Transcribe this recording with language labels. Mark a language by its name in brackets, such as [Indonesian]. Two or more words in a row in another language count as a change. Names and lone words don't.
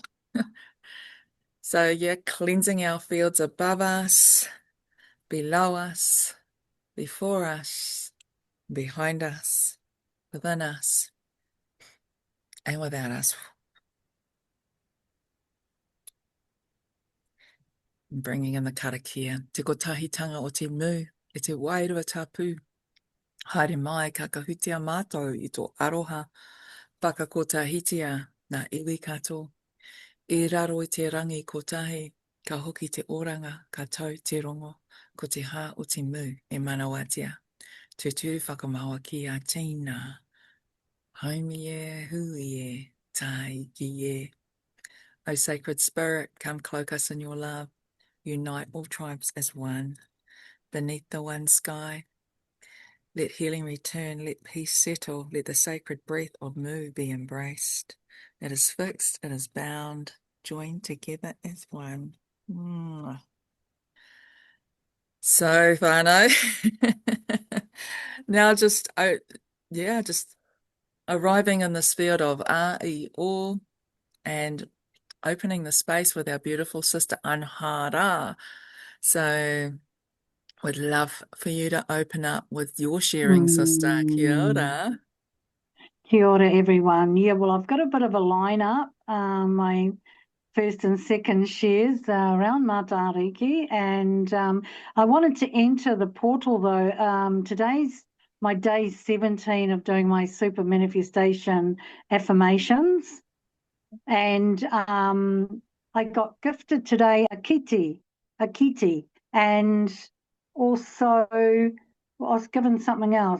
[English] So yeah, cleansing our fields above us, below us, before us, behind us, within us, and without us. Bringing in the karakia. [Māori] Te kotahitanga o te mu, e te wairua tapu. Haere mai ka kahutia mātou i tō aroha. Whakakotahitia nā iwi kato. I raro i te rangi kotahi, ka hoki te oranga, ka tau te rongo, ko te hā o te mu e manawatia. Te tū whakamaua ki a tīna. Haumi e, hui e, tai ki e. [English] O sacred spirit, come cloak us in your love. Unite all tribes as one. Beneath the one sky, let healing return, let peace settle, let the sacred breath of Mu be embraced. It is fixed, it is bound, joined together as one. So, whānau, now just arriving in this field of a-i-o, and opening the space with our beautiful sister Anhara. So we'd love for you to open up with your sharing, sister. [Māori] Kia ora. Kia ora, [English] everyone. Yeah, well, I've got a bit of a lineup. My first and second shares around Matariki, and I wanted to enter the portal though. Today's my day 17 of doing my super manifestation affirmations, and I got gifted today a kiti, and also I was given something else.